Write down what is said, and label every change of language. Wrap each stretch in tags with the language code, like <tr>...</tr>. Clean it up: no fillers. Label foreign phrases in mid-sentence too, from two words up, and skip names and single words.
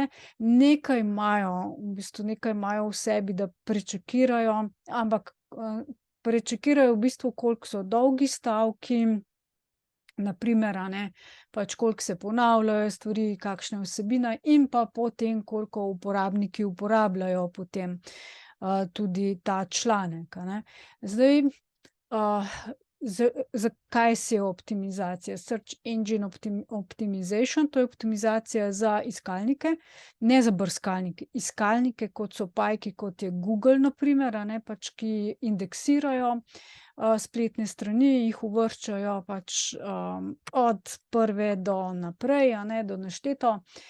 <sl>Nekaj imajo, v bistvu nekaj imajo v sebi, da prečekirajo, ampak prečekirajo v bistvu, koliko so dolgi stavki, na primer, a ne, pač koliko se ponavljajo stvari, kakšna je vsebina, in pa potem, koliko uporabniki uporabljajo potem tudi ta članek, a ne. Zdaj, zakaj SEO optimizacija?</sl> <en>Search engine optimization,</en> <sl>to je optimizacija za iskalnike, ne za brskalnike. Iskalnike, kot so pajki, kot je Google, na primer, a ne, pač ki indeksirajo spletne strani, jih uvrščajo pač od prve do naprej, a ne, do nešteto.</sl>